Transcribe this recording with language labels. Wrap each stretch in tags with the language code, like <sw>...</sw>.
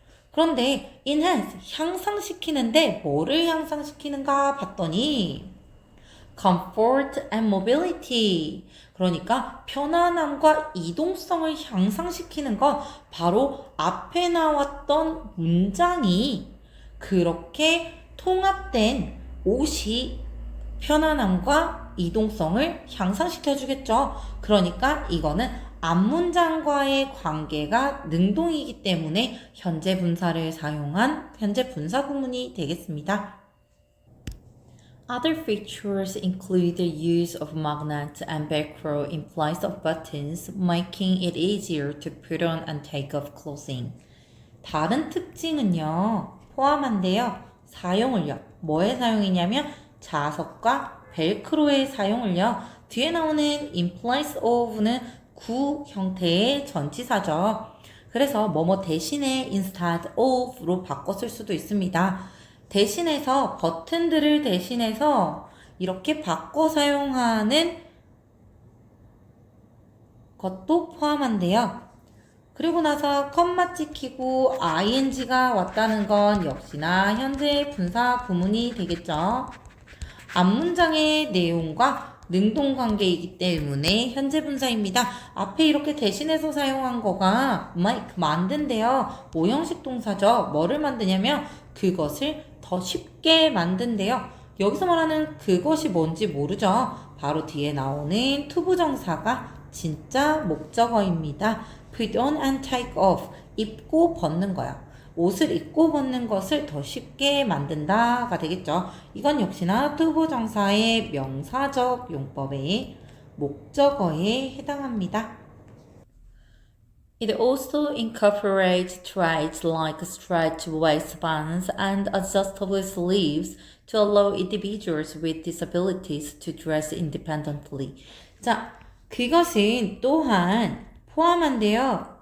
<ko>그런데 enhance, 향상시키는데 뭐를 향상시키는가 봤더니</ko> <en>comfort and mobility,</en> <ko>그러니까 편안함과 이동성을 향상시키는 거, 바로 앞에 나왔던 문장이 그렇게 통합된 옷이 편안함과 이동성을 향상시켜주겠죠. 그러니까 이거는 앞문장과의 관계가 능동이기 때문에 현재 분사를 사용한 현재 분사 구문이 되겠습니다.</ko> <en>Other features include the use of magnets and velcro in place of buttons, making it easier to put on and take off clothing.</en> <ko>다른 특징은요, 포함한데요. 사용을요. 뭐에 사용이냐면 자석과 벨크로의 사용을요. 뒤에 나오는</ko> <en>in place of</en> <ko>는 구 형태의 전치사죠. 그래서 뭐뭐 대신에</ko> <en>instead of</en> <ko>로 바꿔 쓸 수도 있습니다. 대신해서 버튼들을 대신해서 이렇게 바꿔 사용하는 것도 포함한대요. 그리고 나서 컴마 찍히고 ing가 왔다는 건 역시나 현재 분사 구문이 되겠죠. 앞문장의 내용과 능동관계이기 때문에 현재 분사입니다. 앞에 이렇게 대신해서 사용한 거가 make, 만든대요. 오형식 동사죠. 뭐를 만드냐면 그것을 더 쉽게 만든대요. 여기서 말하는 그것이 뭔지 모르죠. 바로 뒤에 나오는 투부정사가 진짜 목적어입니다.</ko> <en>put on and take off,</en> <ko>입고 벗는 거야. 옷을 입고 벗는 것을 더 쉽게 만든다가 되겠죠. 이건 역시나 투부정사의 명사적 용법의 목적어에 해당합니다.</ko> <en>It also incorporates traits like stretched waistbands and adjustable sleeves to allow individuals with disabilities to dress independently.</en> <ko>자, 그것은 또한 포함한데요.</ko>